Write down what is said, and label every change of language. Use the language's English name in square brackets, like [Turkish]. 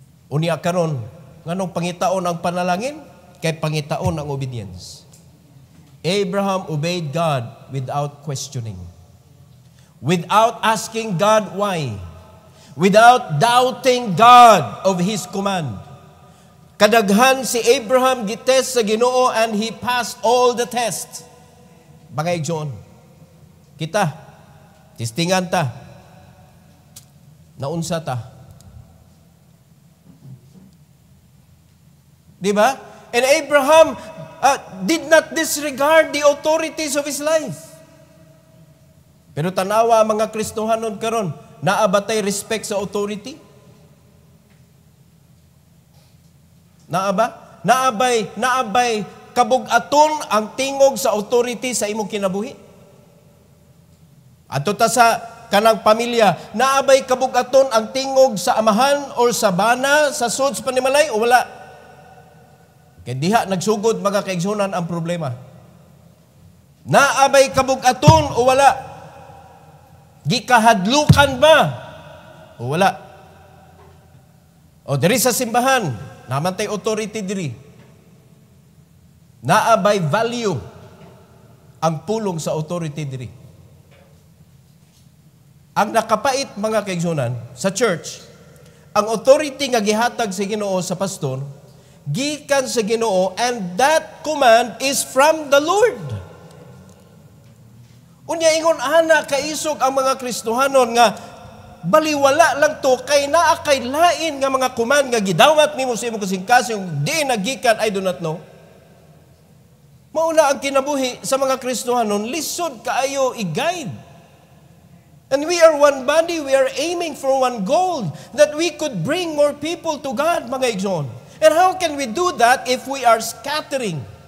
[Cebuano] Unya karon, nganong pangitaon ang panalangin? Kay pangitaon ang obedience. [English] Abraham obeyed God without questioning, without asking God why, without doubting God of His command. [Cebuano] Kadaghan si Abraham gitest sa Ginoo [English] and he passed all the tests. [Cebuano] Mga igsoon, kita, testingan ta, naunsa ta. Diba? [English] And Abraham did not disregard the authorities of his life. [Cebuano] Pero tanawa mga Kristohanon karon, naabatay respect sa authority? Naabay kabug-aton ang tingog sa authority sa imong kinabuhi? Adto ta sa kanang pamilya, naabay kabug-aton ang tingog sa amahan or sa bana sa suds panimalay o wala? Kaya diha nagsugod mga kaigsunan ang problema. Naabay kabug-aton o wala? Gikahadlukan ba o wala? O diri sa simbahan, naman tay authority diri. Naabay value ang pulong sa authority diri. Ang nakapait mga kaigsunan sa church, ang authority nga gihatag sa Ginoo sa pastor, gikan sa Ginoo, [English] and that command is from the Lord. [Cebuano] Unya ingon ana kaisog ang mga Kristohanon nga baliwala lang to kay naa kay lain nga mga command nga gidawat nimo sa imong kasing-kasing di nagikan, [English] I do not know. [Cebuano] Mauna ang kinabuhi sa mga Kristohanon, lisod kaayo i-guide. [English] And we are one body, we are aiming for one goal, that we could bring more people to God, [Cebuano] mga igsoon. [English] And how can we do that if we are scattering?